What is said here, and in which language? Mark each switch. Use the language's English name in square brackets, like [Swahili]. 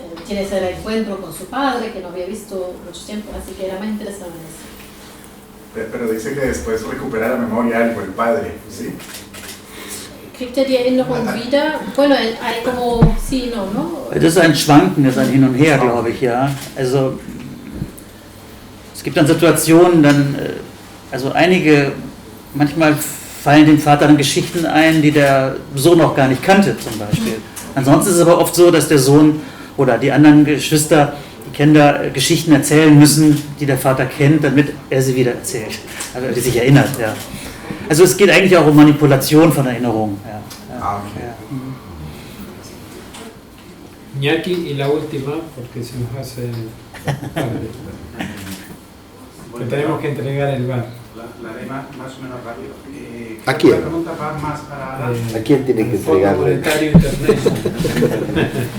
[Spanish] tiene ese reencuentro con su padre, que no había visto mucho tiempo, así que era más interesado en eso. Pero dice que después recupera la memoria algo, el padre, ¿sí? [German] Kriegt die Erinnerung wieder? [Spanish] Bueno, hay como sí, no, ¿no? [German] Das ist ein Schwanken, das ist ein Hin und Her, glaube ich, ja. Also es gibt dann Situationen, also manchmal fallen dem Vater dann Geschichten ein, die der Sohn noch gar nicht kannte, zum Beispiel. Ansonsten ist es aber oft so, dass der Sohn oder die anderen Geschwister, die Kinder Geschichten erzählen müssen, die der Vater kennt, damit er sie wieder erzählt, also die sich erinnert, ja. Also es geht eigentlich auch um Manipulation von Erinnerungen. Ja. Okay. Ja. [Spanish] Iñaki y la última, porque se nos hace tarde. Que tenemos que entregar el bar. La haré más o menos rápido. ¿A quién? La pregunta va más para ¿A quién tiene que Fondo entregarle? Monetario Internacional.